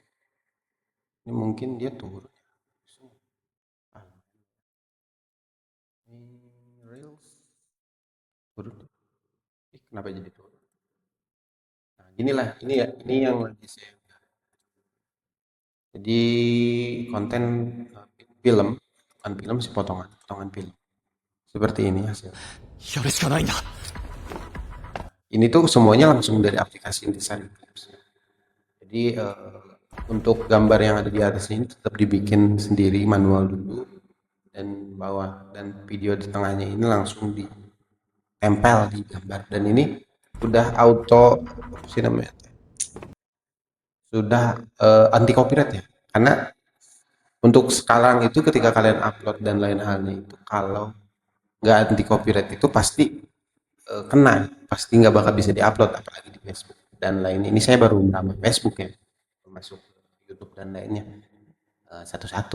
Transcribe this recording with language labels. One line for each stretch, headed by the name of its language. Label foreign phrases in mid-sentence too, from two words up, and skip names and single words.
Indonesian: Ini mungkin dia turun. Ah, ini Reels turun. Kenapa jadi turun? Nah, inilah ini ya, ini yang lagi saya. Jadi konten film, bukan film sih potongan film. Seperti ini hasil.
Japanese: やるしかないんだ。
Indonesian: Ini tuh semuanya langsung dari aplikasi Intisari Clips. Jadi untuk gambar yang ada di atas ini tetap dibikin sendiri manual dulu dan bawah dan video di tengahnya ini langsung ditempel di gambar dan ini sudah auto apa sih namanya sudah anti copyright ya karena untuk sekarang itu ketika kalian upload dan lain halnya itu kalau nggak anti copyright itu pasti kena pasti nggak bakal bisa diupload apalagi di Facebook dan lain ini saya baru menambah Facebook ya masuk YouTube dan lainnya satu-satu.